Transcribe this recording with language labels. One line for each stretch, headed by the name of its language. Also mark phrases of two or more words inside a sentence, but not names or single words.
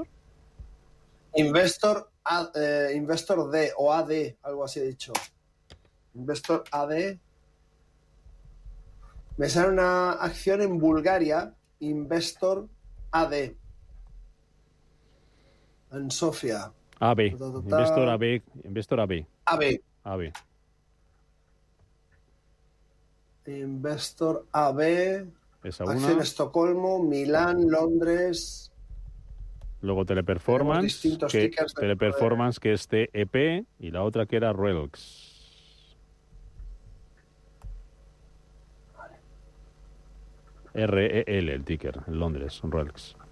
Spanish: Investor D o AD, algo así he dicho. Investor AD. Me sale una acción en Bulgaria, Investor AD. En Sofía. AB. Investor AB. Investor AB. AB. AB. Investor AB. Esa una. Acción Estocolmo, Milán, Londres. Luego Teleperformance. Teleperformance que es TEP. Y la otra que era Relx. REL, el ticker, en Londres, Relx.